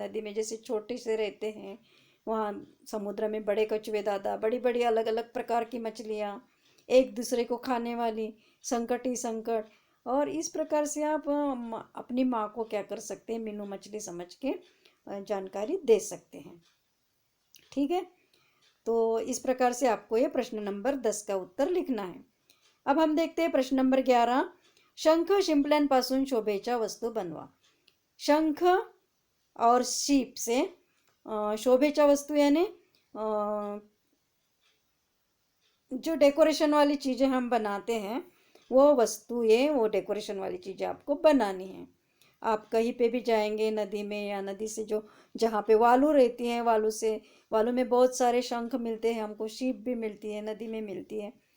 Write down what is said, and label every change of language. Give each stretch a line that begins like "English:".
Hindi: नदी में जैसे छोटे से रहते हैं, वहाँ समुद्र में बड़े कछुए दादा, बड़ी बड़ी अलग अलग प्रकार की मछलियाँ, एक दूसरे को खाने वाली, संकट ही संकट। और इस प्रकार से आप अपनी माँ को क्या कर सकते हैं, मीनू मछली समझ के जानकारी दे सकते हैं। ठीक है, तो इस प्रकार से आपको ये प्रश्न नंबर 10 का उत्तर लिखना है। अब हम देखते हैं प्रश्न नंबर 11।
Marathi: शंख शिंपल्यांपासून शोभेच्या वस्तू बनवा।
Hindi: शंख और शीप से शोभेच्या वस्तू यानी जो डेकोरेशन वाली चीज़ें हम बनाते हैं, वो वस्तुएं, वो डेकोरेशन वाली चीज़ें आपको बनानी है। आप कहीं पे भी जाएंगे नदी में, या नदी से जो जहाँ पे वालू रहती है, वालू में बहुत सारे शंख मिलते हैं हमको, शीप भी मिलती है, नदी में मिलती है।